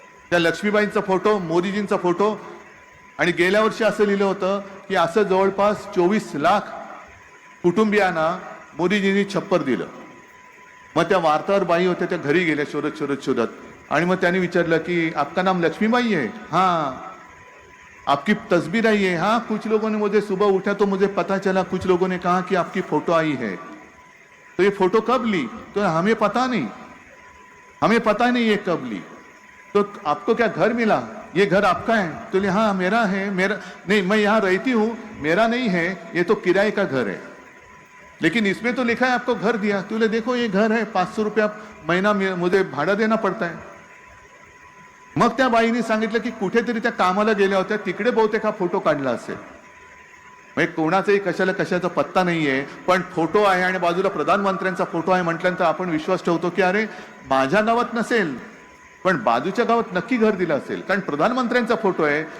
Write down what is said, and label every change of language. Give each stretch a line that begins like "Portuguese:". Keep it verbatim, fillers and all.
Marathi: त्या लक्ष्मीबाईंचा photo, मोदीजींचा photo, आणि गेल्या वर्षी असं लिहिलं होतं की असं जवळपास चोवीस लाख कुटुंबियांना मोदीजींनी छप्पर दिलं. मग त्या वार्ताहर बाई होत्या, त्या घरी गेल्या शोधत शोधत शोधत, आणि मग त्यांनी विचारलं की
Hindi: आपका नाम लक्ष्मीबाई
Marathi: आहे?
Hindi: हां. आपकी तस्वीर आई है? हाँ. कुछ लोगों ने, मुझे सुबह उठा तो मुझे पता चला, कुछ लोगों ने कहा कि आपकी फोटो आई है, तो ये फोटो कब ली? तो हमें पता नहीं, हमें पता नहीं ये कब ली. तो आपको क्या घर मिला? ये घर आपका है? तो बोले, हाँ मेरा है, मेरा नहीं, मैं यहाँ रहती हूँ, मेरा नहीं है, ये तो किराए का घर है, लेकिन इसमें तो लिखा है आपको घर दिया. तो बोले, देखो ये घर है, पाँच सौ रुपया महीना मे- मुझे भाड़ा देना पड़ता है.
Marathi: मग त्या बाईने सांगितलं की कुठेतरी त्या कामाला गेल्या होत्या, तिकडे बहुतेक हा फोटो काढला असेल. म्हणजे कोणाचाही कशाला कशाचा पत्ता नाहीये, पण फोटो आहे आणि बाजूला प्रधानमंत्र्यांचा फोटो आहे म्हटल्यानंतर आपण विश्वास ठेवतो की अरे माझ्या गावात नसेल पण बाजूच्या गावात नक्की घर दिलं असेल, कारण प्रधानमंत्र्यांचा फोटो आहे.